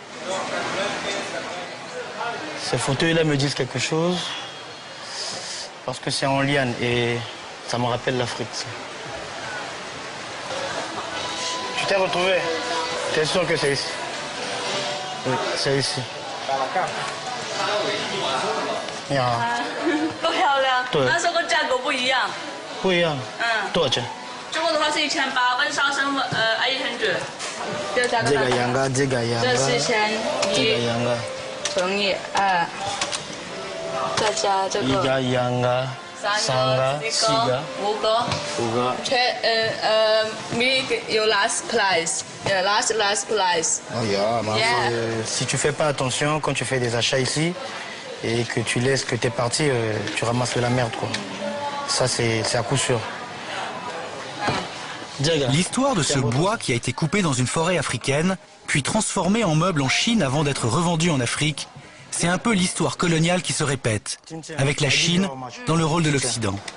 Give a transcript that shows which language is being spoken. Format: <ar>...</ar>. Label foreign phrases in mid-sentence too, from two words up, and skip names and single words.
<fr>Ces fauteuils-là me disent quelque chose. Parce que c'est en liane et ça me rappelle l'Afrique. Tu t'es retrouvé? T'es sûr que c'est ici? Oui, c'est ici.</fr> <zh>你好。不漂亮。对。那时候价格不一样。不一样。多少钱？中国的话是1800，跟上升800。这价格。这个羊羔，这个羊羔。这4100。这个羊羔。乘以2，再加这个。一个羊羔。3个、4个、 5个。 5个。</zh> <en>有 last price，last price。 Oh yeah,</en> <fr>si tu fais pas attention quand tu fais des achats ici et que tu laisses que t'es parti, tu ramasses de la merde quoi. Ça c'est à coup sûr. L'histoire de ce bois qui a été coupé dans une forêt africaine, puis transformé en meuble en Chine avant d'être revendu en Afrique, c'est un peu l'histoire coloniale qui se répète, avec la Chine dans le rôle de l'Occident.</fr>